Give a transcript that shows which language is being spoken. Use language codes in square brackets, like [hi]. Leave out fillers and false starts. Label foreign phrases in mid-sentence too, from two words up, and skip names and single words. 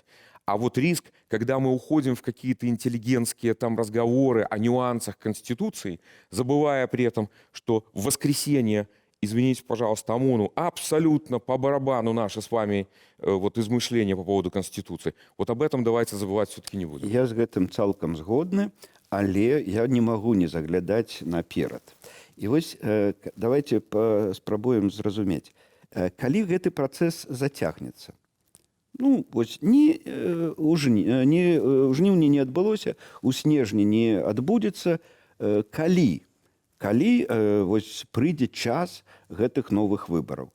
[ru] А риск, когда мы уходим в какие-то интеллигентские разговоры о нюансах Конституции, забывая при этом, что в воскресенье, извините, пожалуйста, ОМОНу абсолютно по барабану наше с вами измышления по поводу Конституции. Об этом давайте забывать все-таки не будем. [be] Я с этим цалкам згодны. Але я не могу не заглядаць наперад. І давайте спрабуем зразумець, калі гэты працэс зацягнецца. У жніўні не адбылося, у снежні не адбудзецца, калі прыйдзе час гэтых новых выбараў.